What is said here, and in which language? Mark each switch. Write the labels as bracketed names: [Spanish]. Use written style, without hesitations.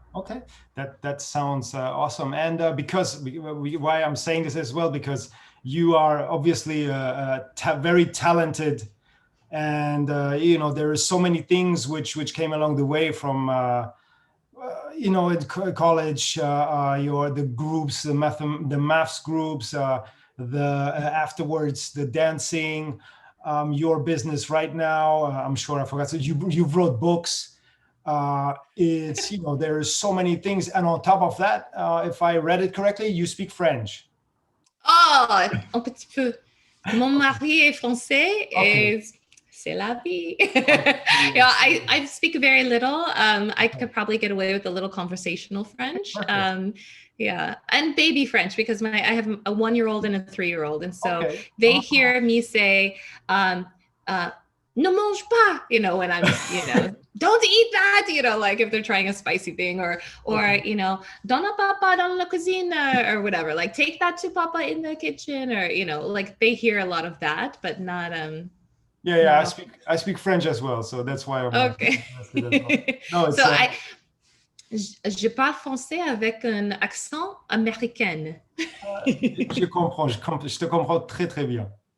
[English] Okay, that sounds awesome. And why I'm saying this as well, because you are obviously very talented, and there are so many things which came along the way from in college, the groups, the maths groups, afterwards the dancing, your business right now. I'm sure I forgot. So you wrote books. It's there are so many things, and on top of that, if I read it correctly, you speak French. [French] Oh, un petit peu. Mon mari est français, et c'est la vie. [English] Yeah, I speak very little. I could probably get away with a little conversational French. Yeah, and baby French, because I have a 1-year-old and a 3-year-old, and so they hear me say, [French] ne mange pas, [English] when I'm, don't eat that, like if they're trying a spicy thing, or [French] donna papa dans la cuisine, [English] or whatever, like take that to papa in the kitchen, or, like they hear a lot of that, but not, Yeah, I speak French as well, so that's why I'm okay. No, so [French] je parle français avec un accent américain. Je comprends, je te comprends très, très bien.